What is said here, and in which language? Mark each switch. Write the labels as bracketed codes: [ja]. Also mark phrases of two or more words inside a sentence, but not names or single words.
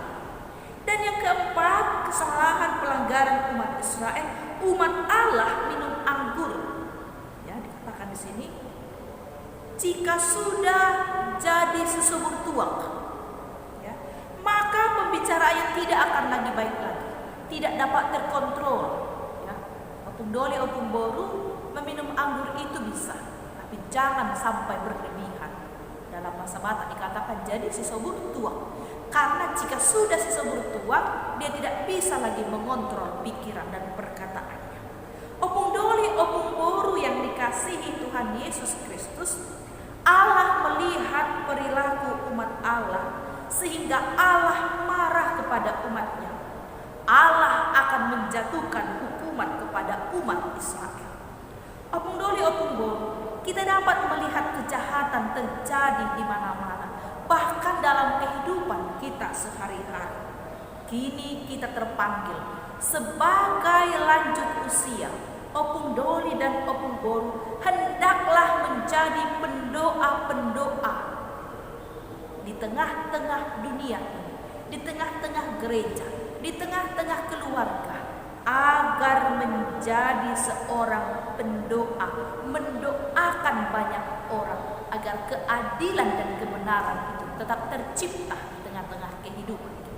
[id] Dan yang keempat, kesalahan pelanggaran umat Israel, umat Allah minum anggur. Ya, dikatakan di sini, jika sudah jadi sesubur tuak, ya, maka pembicaraannya tidak akan lagi baik lagi, tidak dapat terkontrol. Ya, [bbc] opung doli, opung boru, [id] meminum anggur itu bisa, tapi jangan sampai berlebihan. Dalam masa Batak dikatakan jadi sesubur tuak, karena jika sudah sesubur tuak, dia tidak bisa lagi mengontrol pikiran dan perkataannya. [bbc] Opung doli, opung boru [id] yang dikasihi Tuhan Yesus Kristus, Allah melihat perilaku umat Allah sehingga Allah marah kepada umatnya. Allah akan menjatuhkan hukuman kepada umat Israel. [bbc] Opung doli, opung boru, [id] kita dapat melihat kejahatan terjadi di mana-mana, bahkan dalam kehidupan kita sehari-hari. Kini kita terpanggil sebagai lanjut usia, [bbc] opung doli [id] dan [bbc] opung boru [id] hendaklah menjadi pendoa-pendoa di tengah-tengah dunia ini, di tengah-tengah gereja, di tengah-tengah keluarga, agar menjadi seorang pendoa, mendoakan banyak orang agar keadilan dan kebenaran itu tetap tercipta di tengah-tengah kehidupan kita.